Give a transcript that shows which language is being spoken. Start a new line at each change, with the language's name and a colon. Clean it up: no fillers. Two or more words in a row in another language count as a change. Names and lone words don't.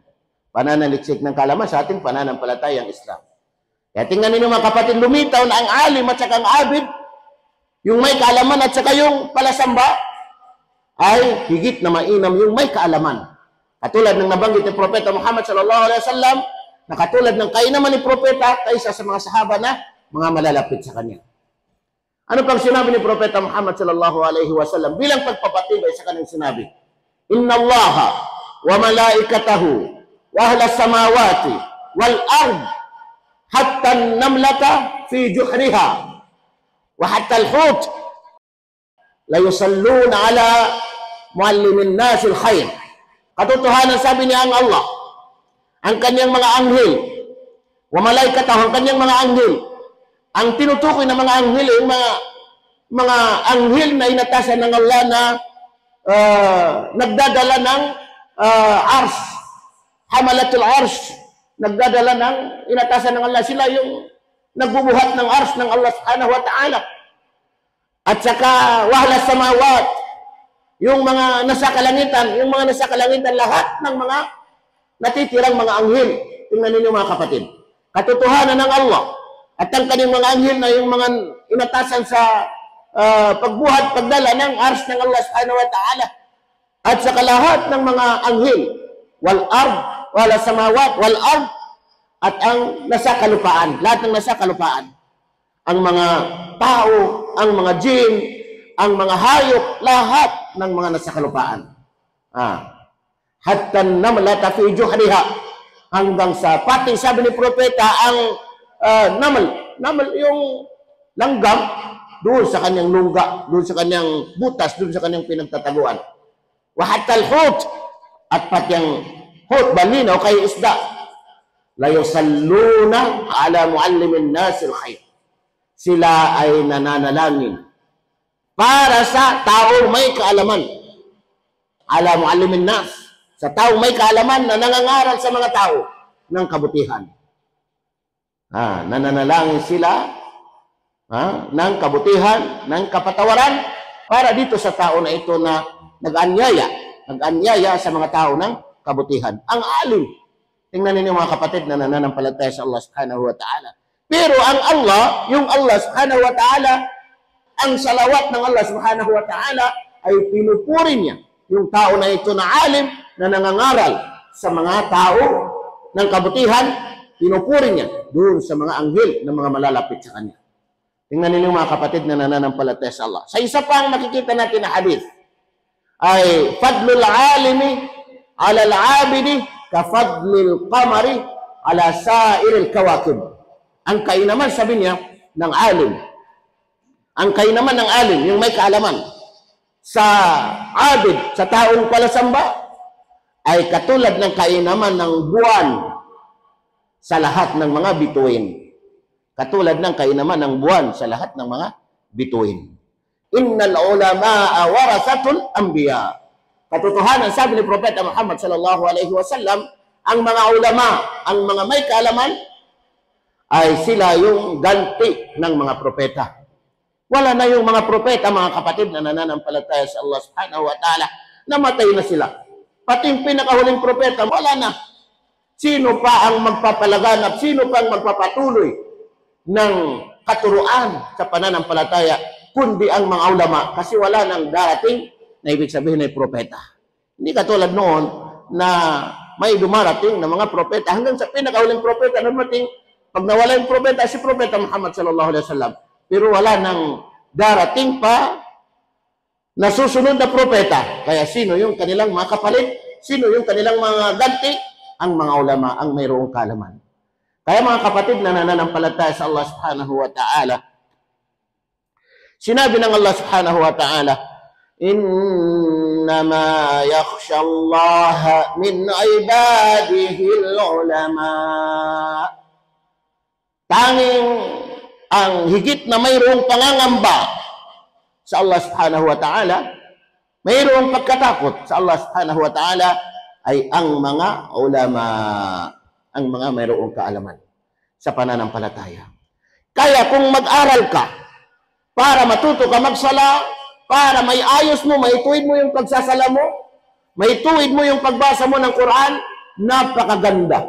Filipino: Pananaliksik ng kalaman sa ating pananampalatayang Islam. Kaya tingnan ninyo mga kapatid, lumitaw na ang alim at saka ang abid, yung may kaalaman at saka yung palasamba, ay higit na mainam yung may kaalaman. Katulad ng nabanggit ni Propeta Muhammad
Arabic: صلى الله عليه وسلم,
Filipino: na katulad ng kainaman ni Propeta kaysa sa mga sahaba na mga malalapit sa kanya. Ano pang sinabi ni Propeta Muhammad
Arabic: صلى الله عليه وسلم
Filipino: bilang pagpapatibay sa kanyang sinabi?
Arabic: إن الله وملائكته وأهل السماوات والأرض حتى النملة في جحرها وحتى الحوت ليصلون على معلم الناس الخير.
Filipino: Katotohanan, sabi niya, ang Allah, ang kanyang mga anghel,
Arabic: وملائكته,
Filipino: ang kanyang mga anghel, ang tinutukoy ng mga anghel, yung mga anghel na inatasan ng Allah na nagdadala ng ars,
Arabic: حملة العرش,
Filipino: nagdadala ng inatasan ng Allah. Sila yung nagbubuhat ng ars ng Allah
Arabic: سبحانه وتعالى.
Filipino: At saka
Arabic: وأهل السماوات,
Filipino: yung mga nasa kalangitan, lahat ng mga natitirang mga anghel. Tingnan ninyo mga kapatid. Katotohanan ng Allah at ang kanyang mga anghel na yung mga inatasan sa pagbuhat, pagdala ng ars ng Allah
Arabic: سبحانه وتعالى.
Filipino: At saka lahat ng mga anghel,
Arabic: والأرض، والسماوات، والأرض,
Filipino: at ang nasa kalupaan, lahat ng nasa kalupaan. Ang mga tao, ang mga jinn, ang mga hayop, lahat ng mga nasa kalupaan.
Arabic: حتى النملة في جحرها,
Filipino: hanggang sa pati, sabi ni Propeta, ang namal yung langgam, doon sa kanyang lungga, doon sa kanyang butas, doon sa kanyang pinagtataguan.
Arabic: وحتى الحوت,
Filipino: at pati ang hut, balinaw kay isda,
Arabic: ليصلون على معلم الناس الخير.
Filipino: Sila ay nananalangin para sa taong may kaalaman.
Arabic: على معلم الناس,
Filipino: sa taong may kaalaman na nangangaral sa mga tao ng kabutihan. Nananalangin sila ng kabutihan, ng kapatawaran para dito sa tao na ito na nag-anyaya sa mga tao ng kabutihan. Ang alim. Tingnan ninyo mga kapatid na nananampalataya sa Allah
Arabic: سبحانه وتعالى.
Filipino: Pero ang Allah, yung Allah
Arabic: سبحانه وتعالى,
Filipino: ang salawat ng Allah
Arabic: سبحانه وتعالى
Filipino: ay pinupuri niya yung tao na ito na alim na nangangaral sa mga tao ng kabutihan, pinupuri niya doon sa mga anghel na mga malalapit sa kanya. Tingnan ninyo mga kapatid na nananampalataya sa Allah. Sa isa pang makikita natin na hadith ay
Arabic: فضل العالم على العابد كفضل القمر على سائر الكواكب.
Filipino: Ang kainaman, sabi niya, ng alim. Ang kainaman ng alim, yung may kaalaman sa abid, sa taong palasamba, ay katulad ng kainaman ng buwan sa lahat ng mga bituin. Katulad ng kainaman ng buwan sa lahat ng mga bituin.
Arabic: إن العلماء ورثة الأنبياء.
Filipino: Katotohanan, sabi ni Propeta Muhammad
Arabic: صلى الله عليه وسلم,
Filipino: ang mga ulama, ang mga may kaalaman, ay sila yung ganti ng mga propeta. Wala na yung mga propeta, mga kapatid na nananampalataya sa Allah
Arabic: سبحانه وتعالى.
Filipino: Namatay na sila. Pati yung pinakahuling propeta, wala na. Sino pa ang magpapalaganap? Sino pa ang magpapatuloy ng katuruan sa pananampalataya kundi ang mga ulama? Kasi wala nang darating na ibig sabihin ay propeta. Hindi katulad noon na may dumarating na mga propeta. Hanggang sa pinakahuling propeta, namatay. Pag nawala yung propeta, si Propeta Muhammad
Arabic: صلى الله عليه وسلم.
Filipino: Pero wala nang darating pa na susunod na propeta. Kaya sino yung kanilang mga kapalit? Sino yung kanilang mga ganti? Ang mga ulama, ang mayroong kaalaman. Kaya mga kapatid na nananampalataya sa Allah
Arabic: سبحانه وتعالى,
Filipino: sinabi ng Allah
Arabic: سبحانه وتعالى, إنما يخشى الله من عباده العلماء.
Filipino: Tanging ang higit na mayroong pangangamba sa Allah
Arabic: سبحانه وتعالى,
Filipino: mayroong pagkatakot sa Allah
Arabic: سبحانه وتعالى,
Filipino: ay ang mga ulama, ang mga mayroong kaalaman sa pananampalataya. Kaya kung mag-aral ka para matuto ka magsala, para may ayos mo, may tuwid mo yung pagsasala mo, may tuwid mo yung pagbasa mo ng Quran, napakaganda.